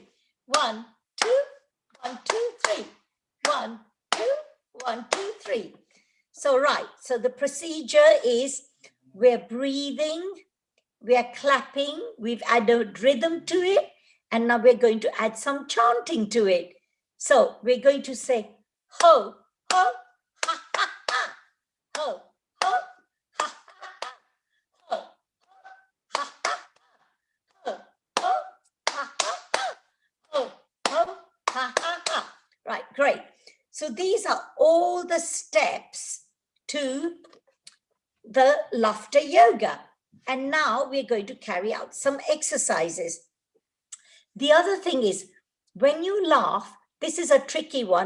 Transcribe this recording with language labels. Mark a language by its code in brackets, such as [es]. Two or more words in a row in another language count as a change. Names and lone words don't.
[en] 1, 2, 1, 2, 3. 1, 2, 1, 2, 3. So right. So the procedure is we're breathing, we are clapping, we've added rhythm to it, and now we're going to add some chanting to it. So we're going to say ho, ho, ha, ha, ha, ho, ho, ha, ha, ha, ho, ha, ha, ho, ho, ha, ha, ha, ho, ho, ha, ha, ha. Right, great. So these are all the steps to the laughter yoga. And now we're going to carry out some exercises. The other thing is, when you laugh, this is a tricky one.